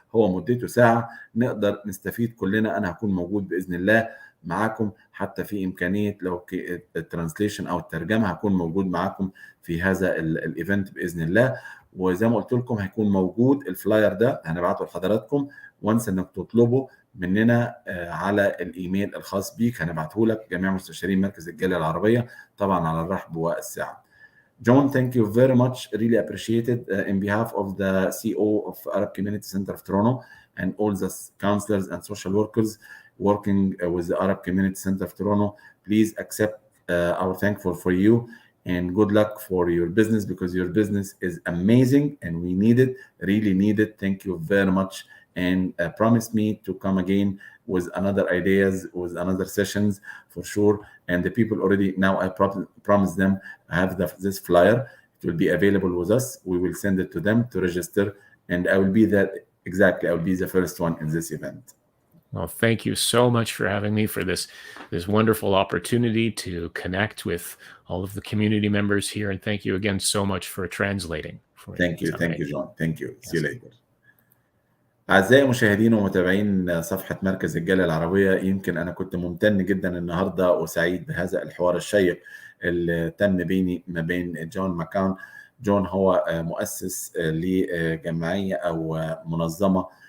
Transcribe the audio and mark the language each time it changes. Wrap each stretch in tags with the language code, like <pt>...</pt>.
<ar>هو مدته ساعة، نقدر نستفيد كلنا. أنا هكون موجود بإذن الله معاكم، حتى في إمكانية لو الترانسليشن أو الترجمة هكون موجود معاكم في هذا الإيفنت بإذن الله. وزي ما قلت لكم هيكون موجود الفلاير ده، هنبعته لحضراتكم وانس انك تطلبه مننا على الايميل الخاص بيك. هنبعته لك جميع مستشارين مركز الجاليه العربيه طبعا على الرحب والسعه.</ar> <en>John, thank you very much. Really appreciate it. In behalf of the CEO of Arab Community Center of Toronto and all the counselors and social workers working with the Arab Community Center of Toronto, please accept our thankful for you and good luck for your business, because your business is amazing and we need it, really need it. Thank you very much. And promise me to come again with another ideas, with another sessions for sure. And the people already now, I promise them I have this flyer. It will be available with us. We will send it to them to register, and I will be there. Exactly, I will be the first one in this event. Well, thank you so much for having me, for this wonderful opportunity to connect with all of the community members here, and thank you again so much for translating for me. Thank you John. Thank you. See you later.</en> <ar>أعزائي مشاهدين ومتابعين صفحة مركز الجالية العربية، يمكن أنا كنت ممتن جدا النهاردة وسعيد بهذا الحوار الشيق اللي تم بيني ما بين جون ماكان. جون هو مؤسس لجمعية أو منظمة.</ar>